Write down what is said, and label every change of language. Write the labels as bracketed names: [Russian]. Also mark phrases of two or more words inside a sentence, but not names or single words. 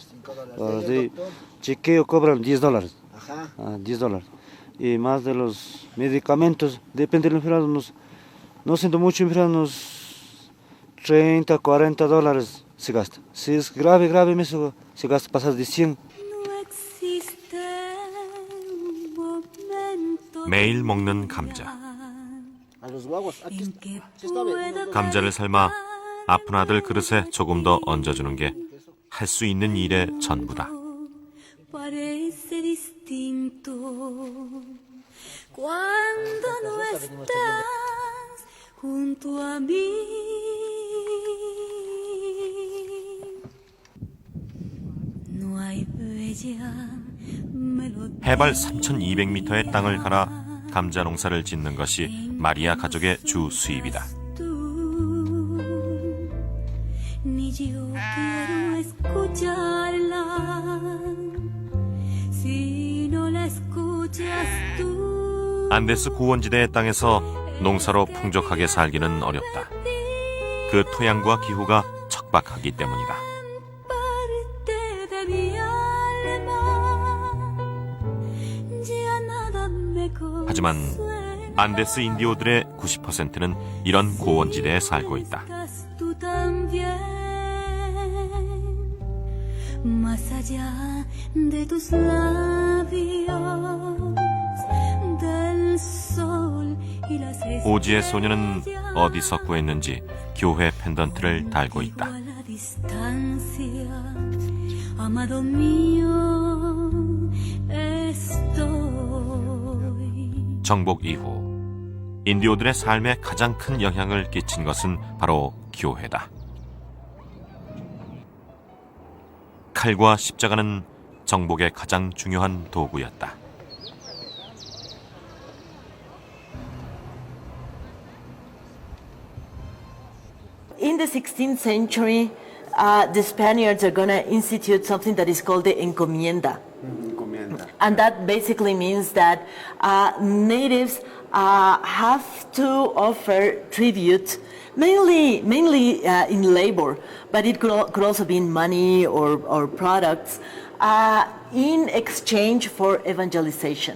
[Spanish] De chequeo cobran $10. Ajá. $10. Y más de los medicamentos, depende del enfermo, no siento mucho enfermo, unos $30, $40 se gasta. Si es grave, grave mesmo, se gasta pasar de 100. [Korean] 매일 먹는 감자. [Spanish] A los guaguas, aquí está. [Korean] 감자를 삶아 아픈 아들 그릇에 조금 더 얹어주는 게 할 수 있는 일의 전부다. [Spanish] Parece distinto cuando no estás junto a mí. No hay bella melodía. [Korean] 해발 3,200m의 땅을 갈아 감자 농사를 짓는 것이 마리아 가족의 주 수입이다. [Spanish] Ni yo quiero escucharla si no la escuchas tú. [Korean] 안데스 고원지대의 땅에서 농사로 풍족하게 살기는 어렵다. 그 토양과 기후가 척박하기 때문이다. [Spanish] Parte de mi alma, ya nada me [Korean] 하지만 [Spanish] consuela. [Korean] 안데스 인디오들의 90%는 이런 고원지대에 살고 있다. [Spanish] Estás tú también, más allá de tus labios, del sol y las [Korean] 오지의 소녀는 어디서 구했는지 교회 펜던트를 달고 있다. [Spanish] a la distancia, amado mío, estoy. [Korean] 정복 이후 인디오들의 삶에 가장 큰 영향을 끼친 것은 바로 교회다. 칼과 십자가는 정복의 가장 중요한 도구였다. [English] In the 16th century, the Spaniards are going to institute something that is called the encomienda. And that basically means that natives have to offer tribute, mainly in labor, but it could also be in money or products, in exchange for evangelization.